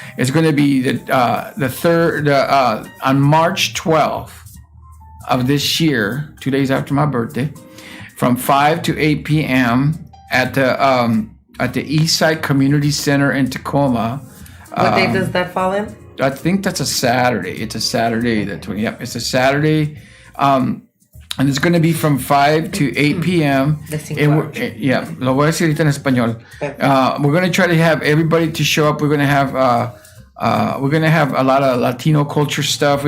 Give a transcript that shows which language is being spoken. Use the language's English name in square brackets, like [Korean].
[English] It's going to be the third on March 12th of this year, 2 days after my birthday, from 5 to 8 p.m. at the East Side Community Center in Tacoma. What day does that fall in? I think that's a Saturday. It's a Saturday. Yep, it's a Saturday. And it's going to be from 5 to 8 p.m. [Spanish] Yeah, lo voy a decir ahorita en español. [English] We're going to try to have everybody to show up. We're going to have a lot of Latino culture stuff.